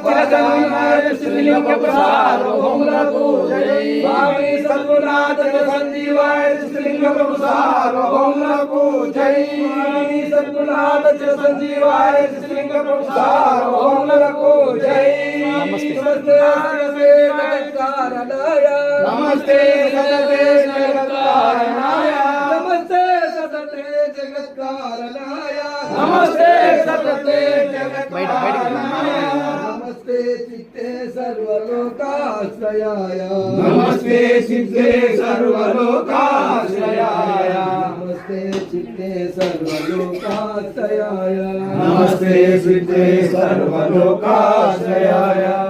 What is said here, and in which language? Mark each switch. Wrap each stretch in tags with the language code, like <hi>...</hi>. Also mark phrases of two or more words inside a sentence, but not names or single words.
<te>శ్రీలింగ సార్వభౌములకు జై స్వామి సద్గుణాథ సంజీవాయ శ్రీలింగ సార్వభౌములకు జై స్వామి సద్గుణాథ సంజీవాయ శ్రీలింగ సార్వభౌములకు జై</te> <sa>నమస్తే నమస్తే జగత్కారణాయ నమస్తే సదతే జగత్కారణాయ सतते जगत्पालाय नमस्ते चित्ते सर्वलोकाश्रयाय नमस्ते चित्ते सर्वलोकाश्रयाय नमस्ते चित्ते सर्वलोकाश्रयाय नमस्ते चित्ते सर्वलोकाश्रयाय</sa>